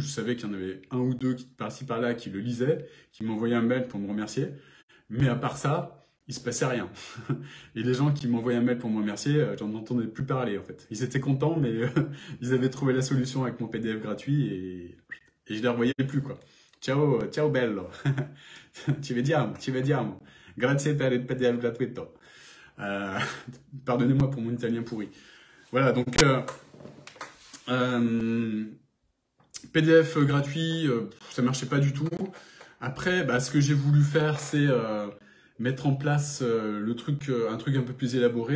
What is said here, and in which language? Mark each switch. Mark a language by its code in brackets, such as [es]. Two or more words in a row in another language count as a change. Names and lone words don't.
[fr] Je savais qu'il y en avait un ou deux par-ci par-là qui le lisaient, qui m'envoyaient un mail pour me remercier. Mais à part ça, il se passait rien. Et les gens qui m'envoyaient un mail pour me remercier, j'en entendais plus parler en fait. Ils étaient contents, mais ils avaient trouvé la solution avec mon PDF gratuit et je les revoyais plus, quoi. [it] Ciao, ciao bello. Ci vediamo. Grazie per il PDF gratuito. [fr] Pardonnez-moi pour mon italien pourri. Voilà, donc PDF gratuit, ça marchait pas du tout. Après, ce que j'ai voulu faire, c'est mettre en place un truc un peu plus élaboré.